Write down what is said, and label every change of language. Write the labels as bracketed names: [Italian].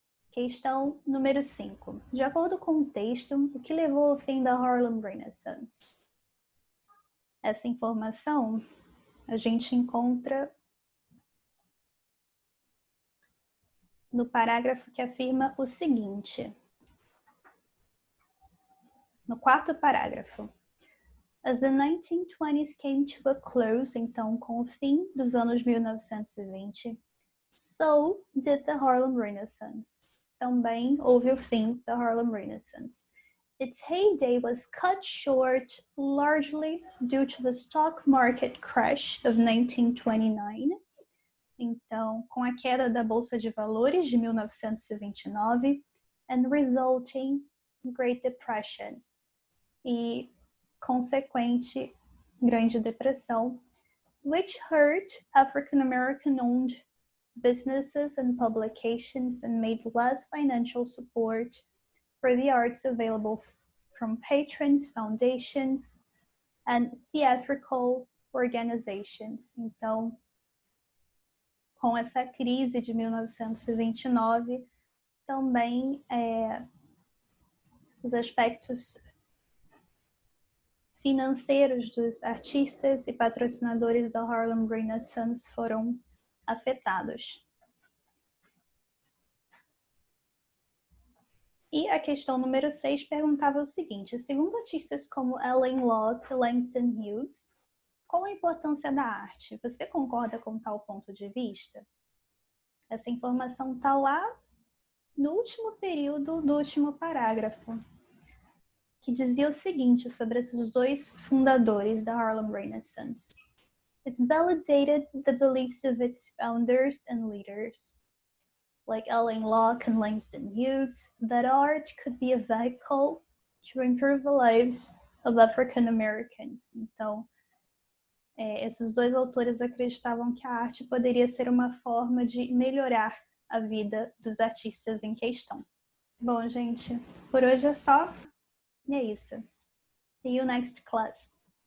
[Portuguese] Questão número 5. De acordo com o texto, o que levou ao fim da Harlem Renaissance? Essa informação a gente encontra no parágrafo que afirma o seguinte. No quarto parágrafo. [English] As the 1920s came to a close, [Portuguese] então, com o fim dos anos 1920, [English] so did the Harlem Renaissance. [Portuguese] Também houve o fim da Harlem Renaissance. [English] Its heyday was cut short largely due to the stock market crash of 1929. [Portuguese] Então, com a queda da Bolsa de Valores de 1929 [English] and resulting Great Depression [Portuguese] e consequente Grande Depressão, [English] which hurt African American owned businesses and publications and made less financial support for the arts available from patrons, foundations, and theatrical organizations. [Portuguese] Então, com essa crise de 1929, também os aspectos financeiros dos artistas e patrocinadores da Harlem Renaissance foram afetados. E a questão número 6 perguntava o seguinte: segundo artistas como Alain Locke e Langston Hughes, qual a importância da arte? Você concorda com tal ponto de vista? Essa informação está lá no último período do último parágrafo, que dizia o seguinte sobre esses dois fundadores da Harlem Renaissance. [English] It validated the beliefs of its founders and leaders, like Alain Locke and Langston Hughes, that art could be a vehicle to improve the lives of African Americans. [Portuguese] Então, esses dois autores acreditavam que a arte poderia ser uma forma de melhorar a vida dos artistas em questão. Bom, gente, por hoje é só. E é isso. [English] See you next class.